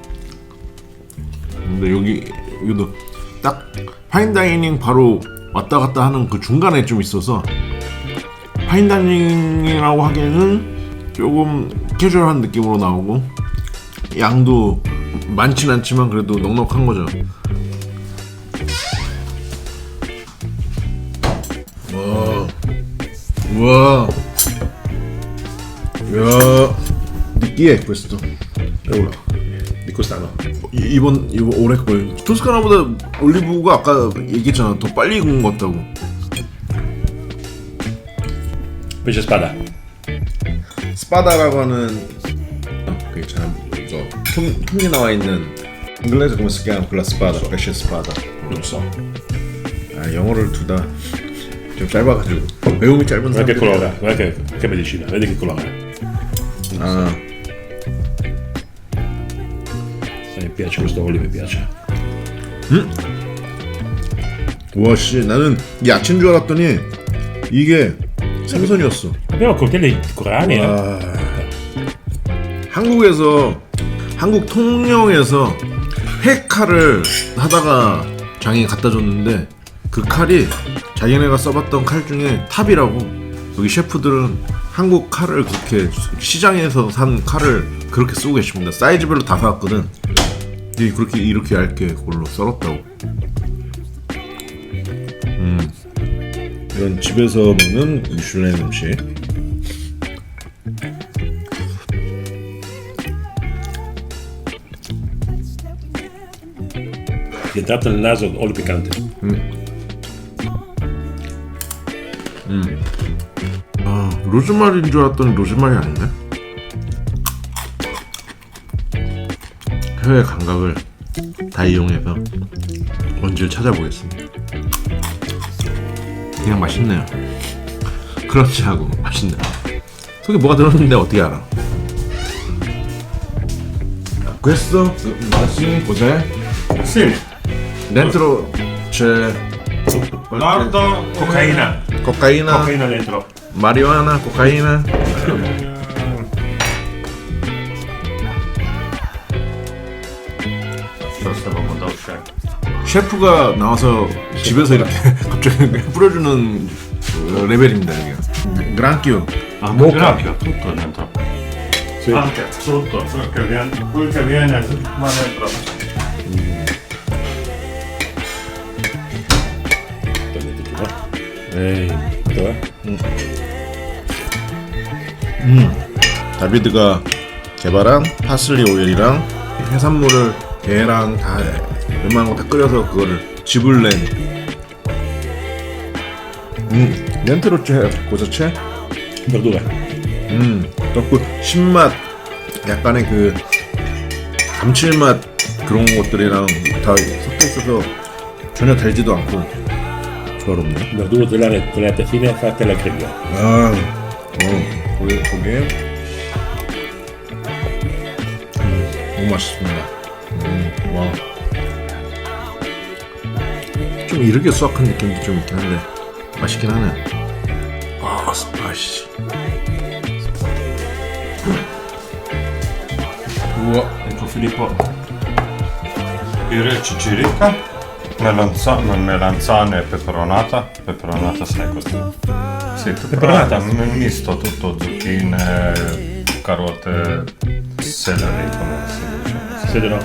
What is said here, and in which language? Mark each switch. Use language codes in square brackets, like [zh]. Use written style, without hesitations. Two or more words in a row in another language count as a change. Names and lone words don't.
[ko] 근데 여기도 딱 [en] fine dining [ko] 바로 왔다 갔다 하는 그 중간에 좀 있어서 파인다이닝이라고 하기에는 조금 캐주얼한 느낌으로 나오고 양도 많진 않지만 그래도 넉넉한 거죠. 와, 야, 느끼해 questo. [it] Di quest'anno. [ko] 이번 올해 거예요. 토스카나보다 올리브가 아까 얘기했잖아. 더 빨리 익은 것 같다고. [it] Pesce spada. [ko] 스파다라고 하는 그게 참 통에 나와 있는 인글레즈 [it] come si chiama quella spada? pesce spada. Non so. [ko] 아, 영어를 둘 다 좀 짧아가지고 배움이 짧은 [it] Guarda che [ko] 사람들이. [it] colore, guarda che medicina, vedi che colore. 아, Mi piace questo olio, mi piace. [ko] 와 씨, 나는 야채인 줄 알았더니 이게 생선이었어. [it] Abbiamo coltelli di corani, [ko] 한국 통영에서 회칼을 하다가 장인 갖다 줬는데 그 칼이 자기네가 써봤던 칼 중에 탑이라고. 여기 셰프들은 한국 칼을 그렇게 시장에서 산 칼을 그렇게 쓰고 계십니다. 사이즈별로 다 사왔거든. 그렇게 이렇게 얇게 그걸로 썰었다고. 이런 집에서 먹는 미슐랭 음식. [it] È entrato nel naso olio piccante. [ko] 아, 로즈마리인 줄 알았더니 로즈마리 아니네. 혀의 감각을 다 이용해서 뭔지를 찾아보겠습니다. 그냥 맛있네요. 그렇지 하고 맛있네요. 속에 뭐가 들었는데 어떻게 알아? [it] Questo? Sì, cos'è? Sì. Dentro c'è Lardo, cocaina. cocaina, Cocaina dentro. marijuana, cocaina. Stavamo da uscire. [ko] 셰프가 나와서 집에서 이렇게 갑자기 뿌려주는 레벨입니다 여기가. [it] Granchio. Ah, granchio, tutto dentro. Sì. Anche sotto, quel che viene va dentro. Togliete giù, ehi, dov'è? [ko] 다비드가 개발한 파슬리 오일이랑 해산물을 게랑 다 웬만한 거 다 끓여서 그거를 즙을 낸. [it] dentro c'è cosa c'è? Verdure. [ko] 그 신맛, 약간의 그 감칠맛 그런 것들이랑 다 섞여 있어서 전혀 달지도 않고 조화롭네. [it] Verdure tagliate fine e fatte alla griglia. [ko] 아, 거기에 너무 맛있습니다. 와, 좀 이르게 수확한 느낌도 좀 있긴 한데 맛있긴 하네. 아, 스파이시. 우와, [it] Ecco Filippo, il cicirica, melanzane e peperonata. Peperonata sai questo? Sì, peperonata, un misto tutto, zucchine, carote, celery, come si dice?